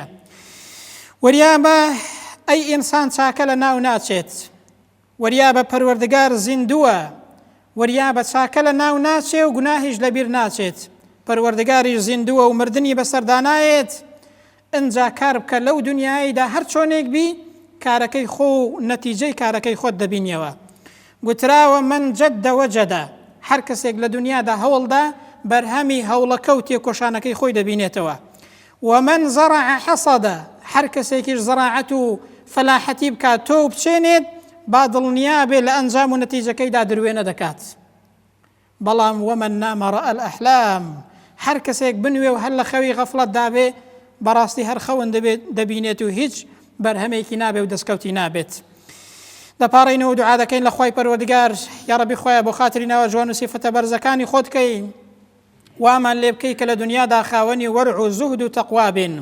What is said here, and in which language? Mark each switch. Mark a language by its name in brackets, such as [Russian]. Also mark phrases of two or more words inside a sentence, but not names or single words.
[Central Kurdish] وەریا بە ئەی ئینسان چاکە لە ناو ناچێت، وەریا بە پەروەردگار زیندووە، وەریا بە چاکە لە ناو ناچێ و گوناهیش لەبیر ناچێت، پەروەردگاریش زیندووە و مردنی بەسەردانایێت. ئەنجا کار بکە لەو دنیاییدا هەر چۆنێک بی کارەکەی خۆ و نەتیجەی کارەکەی خۆت دەبینیەوە. گوتراوە [Arabic] من جەدە وەجەدە، [Central Kurdish] هەر کەسێک لە دنیادا هەوڵدا بەرهەمی هەوڵەکە و تێکۆشانەکەی خۆی دەبینێتەوە. [Arabic] ومن زرع حصد، [Central Kurdish] هەر کەسێکیش زراعەت و فەلاحەتی بکات تۆ بچێنێت با دڵنیا بێ لە ئەنجام و نەتیجەکەیدا دروێنە دەکات. بەڵام [Arabic] ومن نام رأى الأحلام، [Central Kurdish] هەر کەسێک بنوێ و هەر لە خەوی غەفڵەت دابێ بەڕاستی هەر خەون دەبینێت و هیچ بەرهەمێکی نابێ و دەستکەوتی نابێت. دەپاڕینەوە و دوعا دەکەین لە خوای پەروەردگار، یا ڕەبی خۆیان بۆ خاتری ناوە جوان و سیفەتە بەرزەکانی خۆت بکەین، وامان لێ بکەی کە لە دنیادا خاوەنی وەرع و زوهد و تەقوا بین.